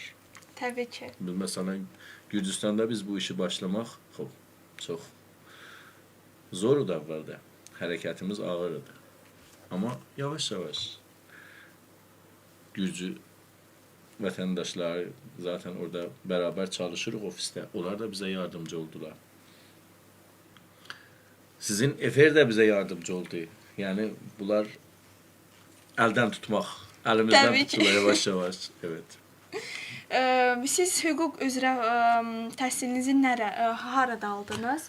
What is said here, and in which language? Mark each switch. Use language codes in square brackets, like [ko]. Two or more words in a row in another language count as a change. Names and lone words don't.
[az] Təbii ki. Məsələn, Gürcüstanda biz bu işi başlamaq çox zordur əvvəldə. [tr] Hərəkətimiz ağırdır. Amma yavaş Gürcü vətəndaşlar zaten orada beraber çalışırıq ofiste. Onlar da bize yardımcı oldular. Sizin Efer de bize yardımcı oldu. Yani bunlar elden tutmak. Elimizden Tabii ki. tuttular yavaş yavaş. Evet. [az] Siz hüquq üzrə təhsilinizi harada aldınız?